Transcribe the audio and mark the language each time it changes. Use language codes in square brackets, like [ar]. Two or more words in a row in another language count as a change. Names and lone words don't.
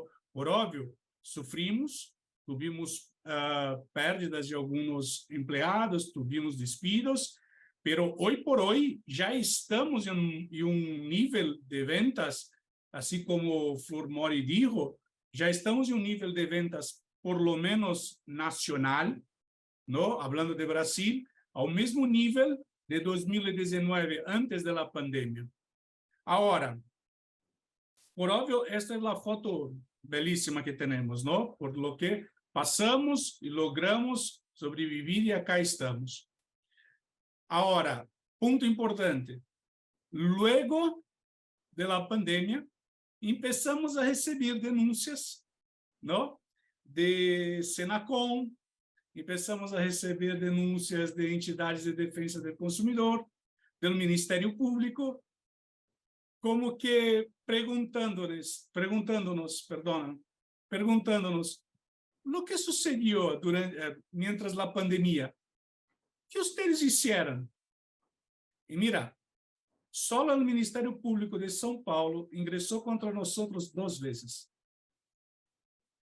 [es] Por obvio, sufrimos, tuvimos pérdidas de algunos empleados, tuvimos despidos, pero hoy por hoy ya estamos en un nivel de ventas, así como Flor Mori dijo, ya estamos en un nivel de ventas por lo menos nacional, ¿no? Hablando de Brasil, [pt] ao mesmo nível de [es] 2019, antes de la pandemia. Ahora, por obvio, esta es la foto belísima que tenemos, ¿no? Por lo que pasamos y logramos sobrevivir y acá estamos. Ahora, punto importante. Luego de la pandemia, empezamos a recibir denúncias, ¿no? De Senacom, empezamos a [pt] receber denúncias de entidades de defesa do consumidor, do Ministério Público, [es] como que perguntándonos, lo que sucedió mientras la pandemia, que ustedes hicieron. Y mira, solo el Ministério Público de São Paulo ingresó contra nosotros 2 veces.